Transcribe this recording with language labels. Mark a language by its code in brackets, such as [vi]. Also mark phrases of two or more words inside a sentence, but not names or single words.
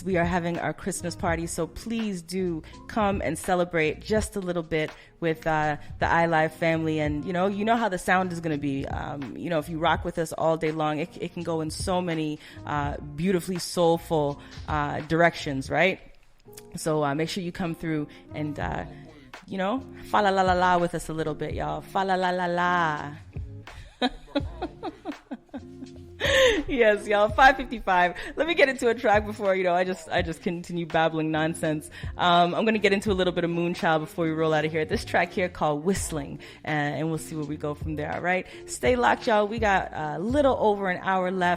[en] We are having our Christmas party, so please do come and celebrate just a little bit with the iLive family. And, you know how the sound is going to be. If you rock with us all day long, it can go in so many beautifully soulful directions, right? So make sure you come through and, fa la la la la with us a little bit, y'all. Fa la la la la. Yes, y'all. 5:55. Let me get into a track before I just continue babbling nonsense. I'm gonna get into a little bit of Moonchild before we roll out of here. This track here called Whistling, and we'll see where we go from there. All right, stay locked, y'all. We got a little over an hour left.